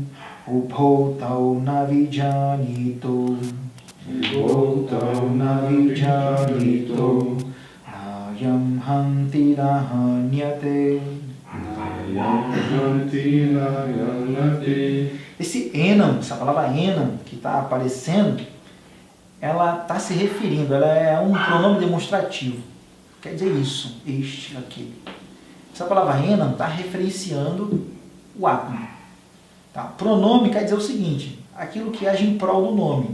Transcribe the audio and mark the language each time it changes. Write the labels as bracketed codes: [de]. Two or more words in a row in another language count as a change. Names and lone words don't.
[sa] Ubhotau navijanito. Ubhotau navijanito. Nayam hanti nahanyate. Nayam hanti nayamate. [pt] Esse enam, essa palavra enam que está aparecendo, ela está se referindo, ela é um pronome demonstrativo. Quer dizer isso, este, aquele. Essa palavra enam está referenciando o Atman. Tá? Pronome quer dizer o seguinte, aquilo que age em prol do nome.